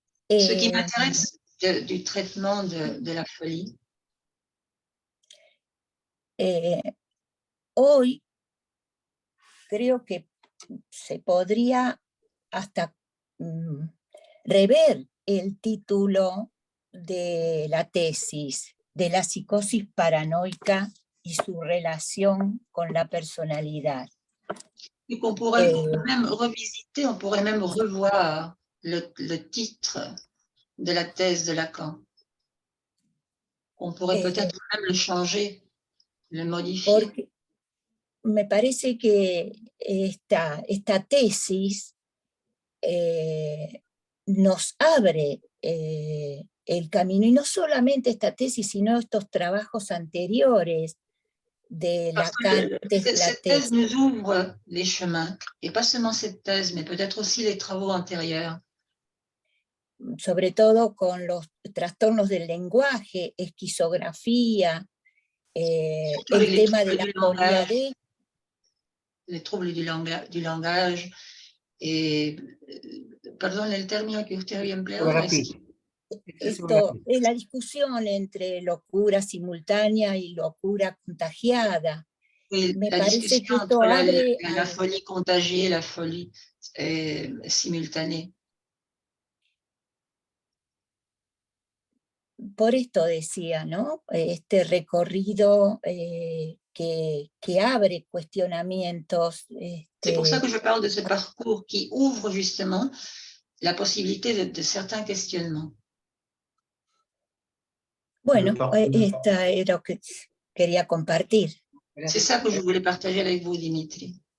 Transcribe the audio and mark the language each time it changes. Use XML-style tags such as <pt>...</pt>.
<fr>Ce qui m'intéresse du traitement de la folie.</fr> <es>Hoy creo que se podría hasta rever el título de la tesis, de la psicosis paranoica y su relación con la personalidad.</es> <fr>Et qu'on pourrait même revisiter, on pourrait même revoir le titre de la thèse de Lacan. On pourrait peut-être même le changer, le modifier.</fr> <es>Porque me parece que esta tesis nos abre el camino, y no solamente esta tesis, sino estos trabajos anteriores de Lacan.</es> <fr>Cette thèse nous ouvre les chemins, et pas seulement cette thèse, mais peut-être aussi les travaux antérieurs.</fr> <es>Sobre todo con los trastornos del lenguaje, esquizografía, el tema de la poliadez.</es> <fr>Les troubles du langage, et,</fr> <es>perdón, el término que usted había empleado. Esto es la discusión entre locura simultánea y locura contagiada. Me parece que esto abre</es> <fr>la folie contagiée, la folie simultánée.</fr> <es>Por esto decía, ¿no? Este recorrido que abre cuestionamientos.</es> <fr>C'est pour ça que je parle de ce parcours qui ouvre justement la possibilité de certains questionnements.</fr> <es>Bueno, esta era lo que quería compartir.</es> <fr>C'est ça que je voulais partager avec vous, Dimitri.</fr>